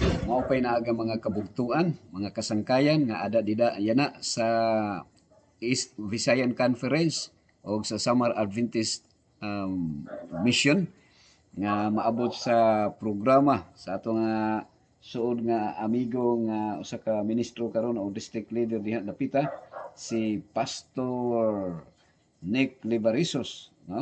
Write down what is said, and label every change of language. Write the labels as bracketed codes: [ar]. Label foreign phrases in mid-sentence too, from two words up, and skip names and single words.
[hil] mao pay naaga mga kabugtuan, mga kasangkayan nga ada dida yana sa East Visayan Conference o sa Summer Adventist Mission nga maabot sa programa sa ato nga suod nga amigo nga usa ka ministro karon o [en] district leader [hil] diha dapita si Pastor Nick Libarisos, no?